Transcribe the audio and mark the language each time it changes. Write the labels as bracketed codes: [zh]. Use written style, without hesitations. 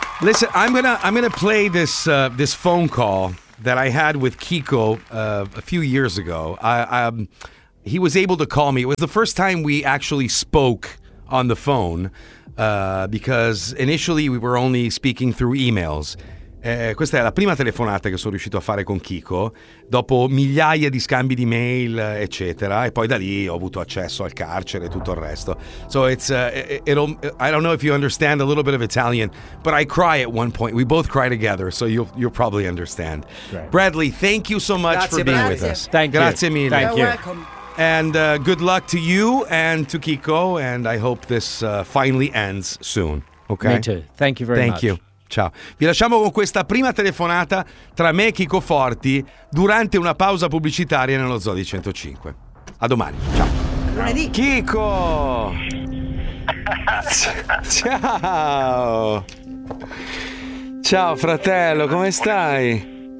[en] Listen, I'm gonna play this this phone call that I had with Kiko a few years ago. He was able to call me. It was the first time we actually spoke on the phone because initially we were only speaking through emails. [it] Questa è la prima telefonata che sono riuscito a fare con Kiko dopo migliaia di scambi di mail, eccetera, e poi da lì ho avuto accesso al carcere e tutto il resto. [en] So it's I don't know if you understand a little bit of Italian, but I cry at one point. We both cry together, so you'll probably understand. Right. Bradley, thank you so much with us. Thank you. [it] Grazie mille. [en] Thank you. And good luck to you and to Kiko, and I hope this finally ends soon. Okay. Me too. Thank you very much. Thank you. Ciao. [it] Vi lasciamo con questa prima telefonata tra me e Kiko Forti durante una pausa pubblicitaria nello Zoo di 105. A domani. Ciao. Lunedì. Kiko! Ciao! Ciao fratello, come stai?